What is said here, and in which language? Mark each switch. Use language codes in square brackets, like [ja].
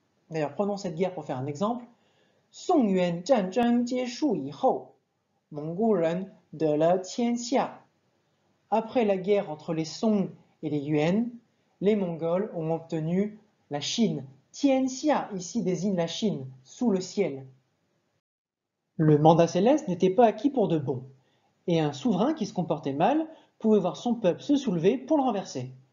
[fr] D'ailleurs, prenons cette guerre pour faire un exemple. [zh] 宋元战争结束以后，蒙古人得了天下. [fr] Après la guerre entre les Song et les Yuan, les Mongols ont obtenu la Chine. Tianxia ici désigne la Chine, sous le ciel. Le mandat céleste n'était pas acquis pour de bon. Et un souverain qui se comportait mal pouvait voir son peuple se soulever pour le renverser.